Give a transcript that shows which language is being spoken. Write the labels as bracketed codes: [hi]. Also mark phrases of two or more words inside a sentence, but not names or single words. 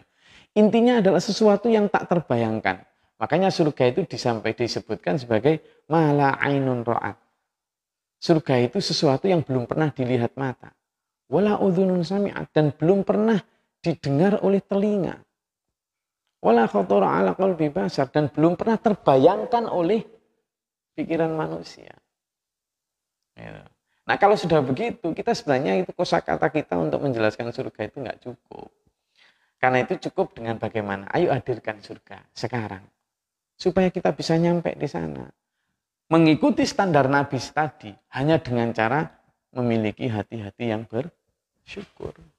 [id] Intinya adalah sesuatu yang tak terbayangkan. Makanya surga itu disebutkan sebagai [ar] mala ainun ra'at. [id] Surga itu sesuatu yang belum pernah dilihat mata. [ar] Wala udhunun sami'at, [id] dan belum pernah didengar oleh telinga. [ar] Wala khatara ala qalbi bashar, [id] dan belum pernah terbayangkan oleh pikiran manusia. Nah kalau sudah begitu, kita sebenarnya itu kosakata kita untuk menjelaskan surga itu nggak cukup. Karena itu cukup dengan bagaimana? Ayo hadirkan surga sekarang. Supaya kita bisa nyampe di sana. Mengikuti standar Nabi tadi hanya dengan cara memiliki hati-hati yang bersyukur.